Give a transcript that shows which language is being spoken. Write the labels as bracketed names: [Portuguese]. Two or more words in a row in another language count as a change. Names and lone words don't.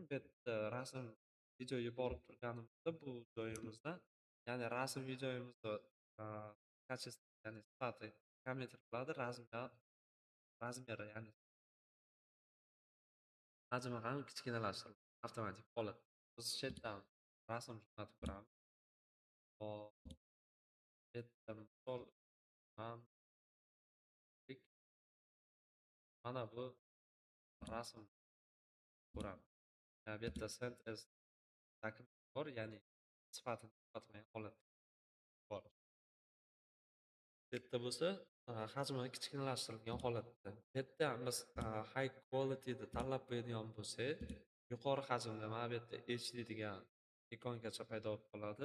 [Uzbek] Bu yerda rasm, video yuborib turganimizda bu joyimizda, ya'ni rasm, videomizni kачество, ya'ni sifati kommentar qiladi, razmeri, ya'ni hajmi ham kichkinalashtiriladi avtomatik holatda. Biz shu yerdan rasm jo'natib ko'ramiz. Hop, bu yerda misol man mana bu rasm ko'ramiz. Bu yerda [English] send as document [Uzbek] bor, ya'ni sifatini ko'rsatmagan holat bor. Bu yerda bo'lsa hajmi kichkinalashtirilgan holatda. Bu yerda ham biz [English] high quality [Uzbek] ni tanlab qo'yadigan bo'lsak, yuqori hajmda mana bu yerda HD degan ikongacha paydo bo'lib qoladi.